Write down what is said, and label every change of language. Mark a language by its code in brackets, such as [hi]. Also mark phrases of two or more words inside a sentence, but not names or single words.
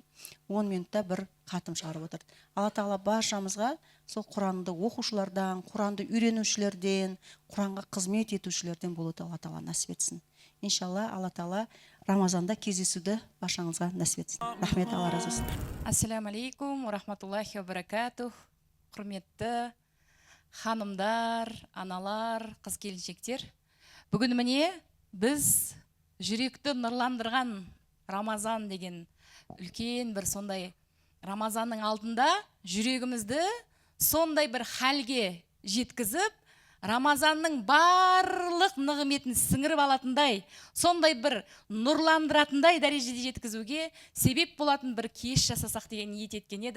[kk] 10 минутта бір хатым шығарып отырды. Алла Тағала баршамызға сол Құранды оқушылардан, Құранды үйренушілерден, Құранға қызмет етушілерден болуды Алла Тағала нәсіп етсін. Иншалла, Алла Тағала Рамазанда кездесуді баршаңызға нәсіп етсін. Рахмет, Алла разы болсын. [ar] السلام عليكم ورحمة الله وبركاته. [kk] Құрметті ханымдар, аналар, қыз келіншектер. Бүгін міне біз жүректі нұрландырған Рамазан деген үлкен бір сондай Рамазанның алдында жүрегімізді сондай бір халге жеткізіп, Рамазанның барлық нығметін сіңіріп алатындай, сондай бір нұрландыратындай дәрежеде жеткізуге себеп болатын бір кеш жасасақ деген ниет еткен едік.